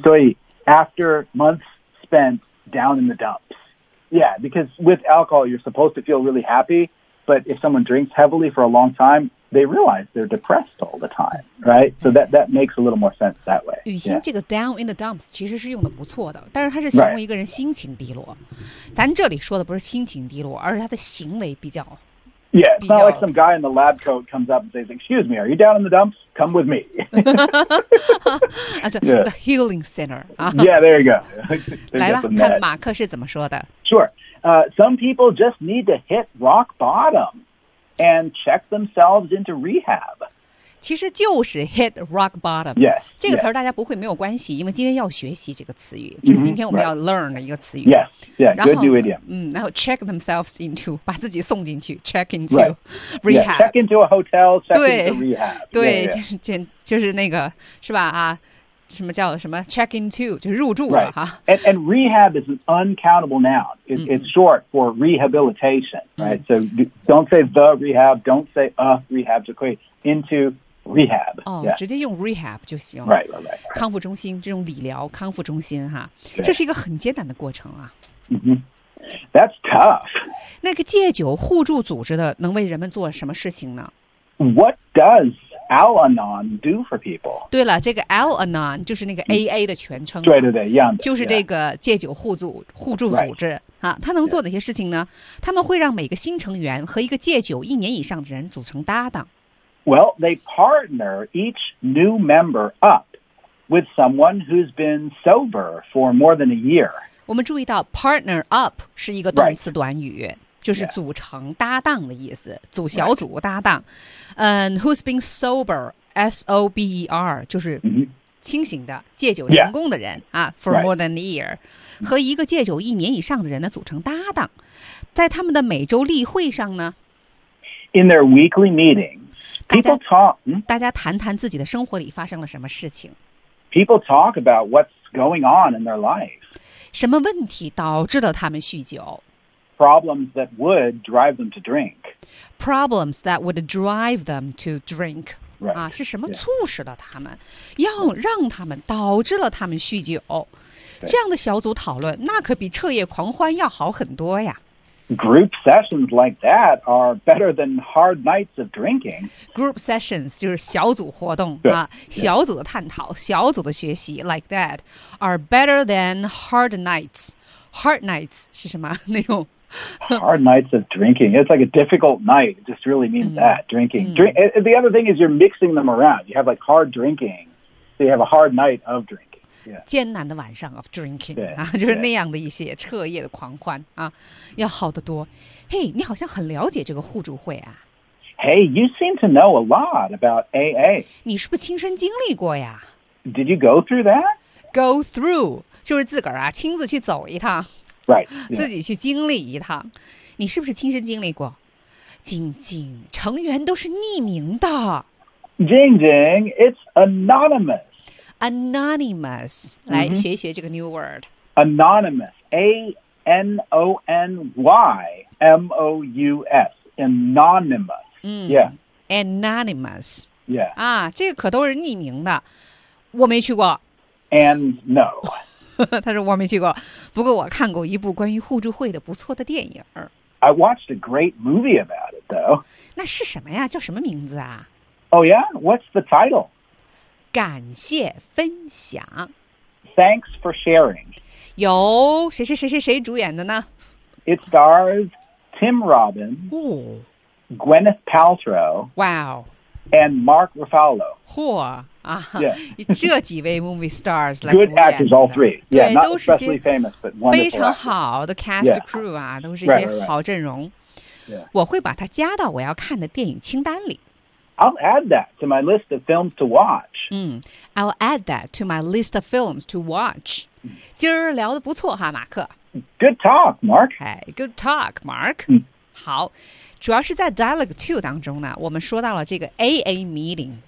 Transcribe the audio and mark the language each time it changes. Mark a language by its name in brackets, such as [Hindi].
[Chinese] 所以 [English] after months spent down in the dumps. Yeah, because with alcohol, you're supposed to feel really happy. But if someone drinks heavily for a long time, they realize they're depressed all the time, right? So that makes a little more sense that way. [Chinese] 雨欣这个 [English] down in the dumps [Chinese] 其实是用的不错的，但是它是形容一个人心情低落。咱这里说的不是心情低落，而是他的行为比较。 [English] Yeah, it's not like some guy in the lab coat comes up and says, "Excuse me, are you down in the dumps? Come with me." That's a, yeah. The healing center. Yeah, there you go. [Chinese] 来吧，看马克是怎么说的。 [English] Sure. Some people just need to hit rock bottom and check themselves into rehab. [Chinese] 其实就是 [English] hit rock bottom。 Yes, [Chinese] 这个词大家不会没有关系，因为今天要学习这个词语，这是今天我们要 learn 的一个词语。 [English] Good new idiom。 [Chinese] 然后 [English] check themselves into， [Chinese] 把自己送进去， [English] check into rehab。 Check into a hotel, check into rehab。 [Chinese] 对，就是那个是吧，啊，什么叫什么 [English] check into， [Chinese] 就是入住了， [English] right. and rehab is an uncountable noun. It's short for rehabilitation, right? So don't say the rehab, don't say a rehab, [Chinese] 就可以 [English] into rehab. [Chinese] 直接用 rehab 就行。 [English] Right. [Chinese] 康复中心，这种理疗康复中心哈，这是一个很艰难的过程啊。 [English] That's tough. [Chinese] 那个戒酒互助组织的能为人们做什么事情呢？ [English] What does Al-Anon do for people? [Chinese] 对了，这个 Al-Anon 就是那个 AA 的全称，对对对，一样的，就是这个戒酒互助组织， [English] right. [Chinese] 啊，他能做哪些事情呢？他们会让每个新成员和一个戒酒一年以上的人组成搭档。 [English] Well, they partner each new member up with someone who's been sober for more than a year. [Chinese] 我们注意到 partner up 是一个动词短语。 [English] Right. [Chinese] 就是组成搭档的意思，组小组搭档。 [English] Who's been sober, [Chinese] S-O-B-E-R, 就是清醒的，戒酒成功的人， [English] for more than a year, [Chinese] 和一个戒酒一年以上的人呢，组成搭档。在他们的每周例会上呢， [English] In their weekly meetings, people talk, [Chinese] 大家谈谈自己的生活里发生了什么事情。 [English] People talk about what's going on in their life. [Chinese] 什么问题导致了他们酗酒。 [English] Problems that would drive them to drink. Problems that would drive them to drink. Right. [Chinese] 是什么促使了他们，要让他们，导致了他们酗酒。这样的小组讨论，那可比彻夜狂欢要好很多呀。 [English] Group sessions like that are better than hard nights of drinking. Group sessions [Chinese] 就是小组活动啊，小组的探讨，小组的学习 [English] ，like that are better than hard nights. [Chinese] Hard nights 是什么那种？ [English] Hard nights of drinking. It's like a difficult night. It just really means that, drinking. The other thing is you're mixing them around. You have like hard drinking. So you have a hard night of drinking. Yeah. [Chinese] 艰难的晚上 [English] of drinking. [Chinese] 就是那样的一些彻夜的狂欢啊，要好得多。 Hey, 你好像很了解这个互助会啊。 [English] Hey, you seem to know a lot about AA. [Chinese] 你是不是亲身经历过呀？ [English] Did you go through that? [Chinese] Go through, 就是自个儿啊，亲自去走一趟。 [English] Right, yeah. [Chinese] 自己去经历一趟，你是不是亲身经历过？静静，成员都是匿名的。 [English] 静静 ，it's anonymous. [Chinese] Anonymous， 来学一学这个 [English] new word. Anonymous, A N O N Y M O U S, anonymous. Anonymous. Yeah. [Chinese] 这个可都是匿名的，我没去过。 [English] And no. [Chinese] 他说我没去过，不过我看过一部关于互助会的不错的电影。 [English] I watched a great movie about it, though. [Chinese] 那是什么呀？叫什么名字啊 [English] ？Oh yeah, what's the title? [Chinese] 感谢分享。 [English] Thanks for sharing. [Chinese] 有谁主演的呢 [English] ？It stars Tim Robbins, Gwyneth Paltrow, and Mark Ruffalo. [Chinese] 嚯！这几位 [English] movie stars good actors all three yeah, not especially famous but wonderful [Chinese] 非常好的 [English] cast crew [Chinese] 啊，都是一些好阵容。我会把它加到我要看的电影清单里。 [English] I'll add that to my list of films to watch. I'll add that to my list of films to watch. [Chinese] 今儿聊得不错哈，马克。 [English] Good talk, Mark. Good talk, Mark. [Chinese] 好，主要是在 dialogue 2当中呢，我们说到了这个 AA meeting。